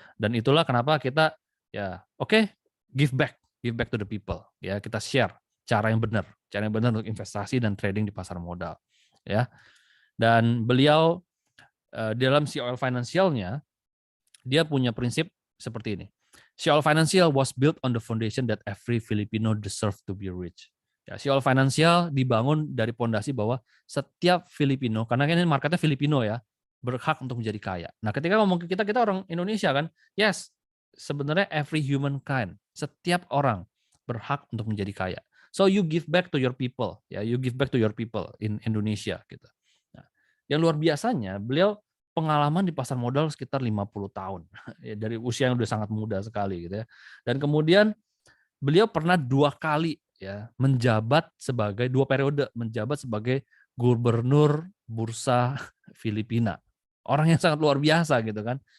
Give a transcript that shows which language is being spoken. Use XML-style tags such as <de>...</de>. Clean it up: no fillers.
<id>Dan itulah kenapa kita ya oke,</id> <en>give back to the people</en> <id>ya, kita share cara yang benar untuk investasi dan trading di pasar modal ya. Dan beliau dalam Sea Oil Financial-nya dia punya prinsip seperti ini.</id> <en>Sea Oil Financial was built on the foundation that every Filipino deserve to be rich.</en> <id>Ya, Sea Oil Financial dibangun dari pondasi bahwa setiap Filipino, karena ini marketnya Filipino ya, berhak untuk menjadi kaya. Nah, ketika ngomong kita orang Indonesia kan, yes, sebenarnya</id> <en>every humankind,</en> <id>setiap orang berhak untuk menjadi kaya.</id> <en>So you give back to your people, ya, you give back to your people in Indonesia gitu.</en> <id>Nah, yang luar biasanya beliau pengalaman di pasar modal sekitar 50 tahun. Ya, dari usia yang udah sangat muda sekali gitu ya. Dan kemudian beliau pernah 2 kali ya menjabat sebagai 2 periode menjabat sebagai gubernur bursa Filipina. Orang yang sangat luar biasa gitu kan.</id>